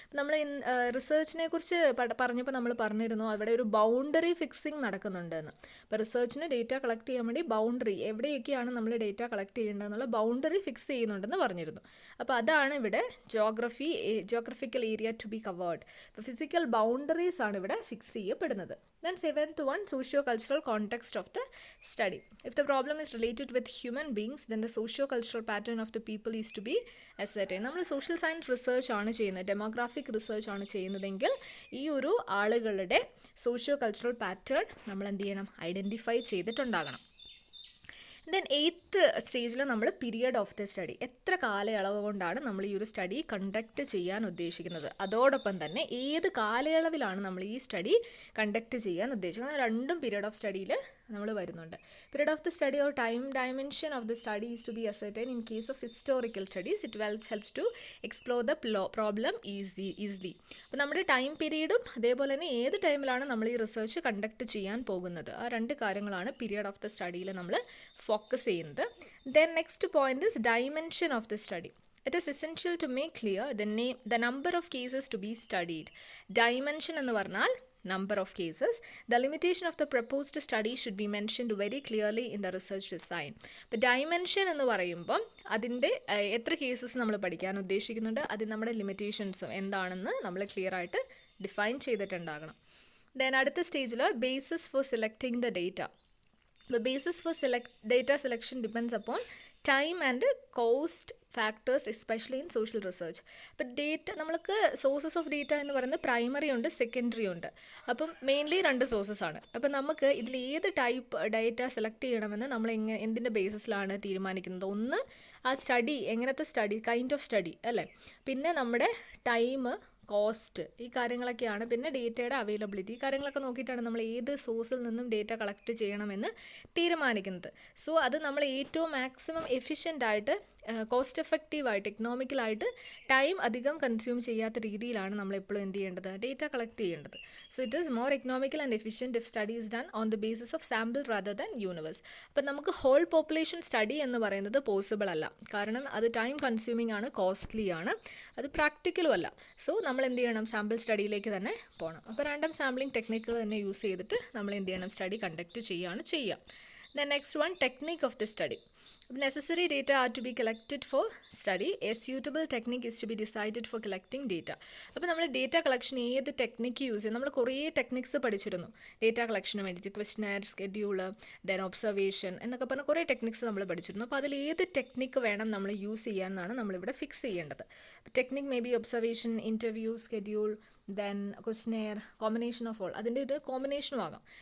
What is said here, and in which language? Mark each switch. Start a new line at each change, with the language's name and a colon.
Malayalam: നമ്മൾ റിസർച്ചിനെ കുറിച്ച് പറഞ്ഞപ്പോൾ നമ്മൾ പറഞ്ഞിരുന്നു അവിടെ ഒരു ബൗണ്ടറി ഫിക്സിങ് നടക്കുന്നുണ്ട് എന്ന്. അപ്പോൾ റിസർച്ചിന് ഡേറ്റ കളക്ട് ചെയ്യാൻ വേണ്ടി ബൗണ്ടറി, എവിടെയൊക്കെയാണ് നമ്മൾ ഡേറ്റ കളക്ട് ചെയ്യേണ്ടതെന്നുള്ള ബൗണ്ടറി ഫിക്സ് ചെയ്യുന്നുണ്ടെന്ന് പറഞ്ഞിരുന്നു. അപ്പോൾ അതാണ് ഇവിടെ
English: Geographical area to be covered.
Malayalam: ഇപ്പോൾ ഫിസിക്കൽ ബൗണ്ടറീസ് ആണ് ഇവിടെ ഫിക്സ് ചെയ്യപ്പെടുന്നത്.
English: Then seventh one, socio-cultural context of the study. If the problem is related with human beings, then the socio-cultural pattern of the people is to be ascertained.
Malayalam: നമ്മൾ social science research ആണ് ചെയ്യുന്നത്, demographic research ആണ് ചെയ്യുന്നതെങ്കിൽ ഈ ഒരു ആളുകളുടെ socio cultural pattern നമ്മൾ എന്ത് ചെയ്യണം, ഐഡൻറ്റിഫൈ ചെയ്തിട്ടുണ്ടാകണം. ദെൻ എയ്ത്ത് സ്റ്റേജിൽ നമ്മൾ പീരിയഡ് ഓഫ് ദ സ്റ്റഡി, എത്ര കാലയളവ് കൊണ്ടാണ് നമ്മൾ ഈ ഒരു സ്റ്റഡി കണ്ടക്ട് ചെയ്യാൻ ഉദ്ദേശിക്കുന്നത്, അതോടൊപ്പം തന്നെ ഏത് കാലയളവിലാണ് നമ്മൾ ഈ സ്റ്റഡി കണ്ടക്ട് ചെയ്യാൻ ഉദ്ദേശിക്കുന്നത്, രണ്ടും പീരിയഡ് ഓഫ് സ്റ്റഡിയിൽ നമ്മൾ വരുന്നുണ്ട്.
English: Period of the study or time dimension of the study is to be ascertain in case of historical studies. It helps to explore the problem easily.
Malayalam: അപ്പോൾ നമ്മുടെ ടൈം പീരീഡും അതേപോലെ തന്നെ ഏത് ടൈമിലാണ് നമ്മൾ ഈ റിസർച്ച് കണ്ടക്ട് ചെയ്യാൻ പോകുന്നത്, ആ 2 കാര്യങ്ങളാണ് പീരിയഡ് ഓഫ് ദ സ്റ്റഡിയിൽ നമ്മൾ ഫോക്കസ് ചെയ്യുന്നത്.
English: Then next point is dimension of the study. It is essential to make clear the number of cases to be studied. Dimension
Malayalam: എന്ന് പറഞ്ഞാൽ
English: number of cases. The limitation of the proposed study should be mentioned very clearly in the research design.
Malayalam: ഇപ്പോൾ dimension എന്ന് പറയുമ്പം അതിൻ്റെ എത്ര cases നമ്മൾ പഠിക്കാൻ ഉദ്ദേശിക്കുന്നുണ്ട്, അതിന് നമ്മുടെ ലിമിറ്റേഷൻസും എന്താണെന്ന് നമ്മൾ ക്ലിയർ ആയിട്ട് ഡിഫൈൻ ചെയ്തിട്ടുണ്ടാകണം. ദെൻ അടുത്ത സ്റ്റേജിൽ
English: Basis for selecting the data. The basis for data selection depends upon time and cost factors, especially in social research.
Malayalam: അപ്പോൾ ഡേറ്റ നമ്മൾക്ക് സോഴ്സസ് ഓഫ് ഡേറ്റ എന്ന് പറയുന്നത് പ്രൈമറി ഉണ്ട്, സെക്കൻഡറി ഉണ്ട്. അപ്പം മെയിൻലി 2 സോഴ്സസ് ആണ്. അപ്പം നമുക്ക് ഇതിൽ ഏത് ടൈപ്പ് ഡേറ്റ സെലക്ട് ചെയ്യണമെന്ന് നമ്മൾ എന്തിൻ്റെ ബേസിസിലാണ് തീരുമാനിക്കുന്നത്? ഒന്ന് ആ സ്റ്റഡി, എങ്ങനത്തെ സ്റ്റഡി, കൈൻഡ് ഓഫ് സ്റ്റഡി അല്ലേ, പിന്നെ നമ്മുടെ ടൈം, കോസ്റ്റ്, ഈ കാര്യങ്ങളൊക്കെയാണ്. പിന്നെ ഡേറ്റയുടെ അവൈലബിലിറ്റി, ഈ കാര്യങ്ങളൊക്കെ നോക്കിയിട്ടാണ് നമ്മൾ ഏത് സോഴ്സിൽ നിന്നും ഡേറ്റ കളക്ട് ചെയ്യണമെന്ന് തീരുമാനിക്കുന്നത്. സോ അത് നമ്മൾ ഏറ്റവും മാക്സിമം എഫിഷ്യൻ്റായിട്ട്, കോസ്റ്റ് എഫക്റ്റീവായിട്ട്, എക്കണോമിക്കലായിട്ട്, ടൈം അധികം കൺസ്യൂം ചെയ്യാത്ത രീതിയിലാണ് നമ്മൾ എപ്പോഴും എന്ത് ചെയ്യേണ്ടത്, ഡേറ്റ കളക്ട് ചെയ്യേണ്ടത്.
English: So it is more economical and efficient if study is done on the basis of sample rather than universe.
Malayalam: അപ്പം നമുക്ക് ഹോൾ പോപ്പുലേഷൻ സ്റ്റഡി എന്ന് പറയുന്നത് പോസിബിൾ അല്ല, കാരണം അത് ടൈം കൺസ്യൂമിംഗ് ആണ്, കോസ്റ്റ്ലി ആണ്, അത് പ്രാക്ടിക്കലും അല്ല. സോ നമ്മൾ എന്ത് ചെയ്യണം, സാമ്പിൾ സ്റ്റഡിയിലേക്ക് തന്നെ പോകണം. അപ്പോൾ റാൻഡം സാമ്പിളിംഗ് ടെക്നിക്കുകൾ തന്നെ യൂസ് ചെയ്തിട്ട് നമ്മൾ എന്ത് ചെയ്യണം, സ്റ്റഡി കണ്ടക്ട് ചെയ്യുക.
English: Then next one, technique of the study. Necessary data are to be collected for study. A suitable technique is to be decided for collecting data.
Malayalam: അപ്പോൾ നമ്മൾ ഡേറ്റ കളക്ഷൻ ഏത് ടെക്നിക്ക് യൂസ് ചെയ്യും? നമ്മൾ കുറേ techniques പഠിച്ചിരുന്നു data കളക്ഷന് വേണ്ടിയിട്ട്. ക്വസ്റ്റ്യനയർ, schedule, then observation എന്നൊക്കെ പറഞ്ഞ കുറേ ടെക്നിക്സ് നമ്മൾ പഠിച്ചിരുന്നു. അപ്പോൾ അതിൽ ഏത് ടെക്നിക്ക് വേണം നമ്മൾ യൂസ് ചെയ്യാമെന്നാണ് നമ്മളിവിടെ ഫിക്സ് ചെയ്യേണ്ടത്.
English: technique may be observation, interview, schedule, then questionnaire, combination of all,
Malayalam: അതിൻ്റെ ഒരു കോമ്പിനേഷനും ആകാം.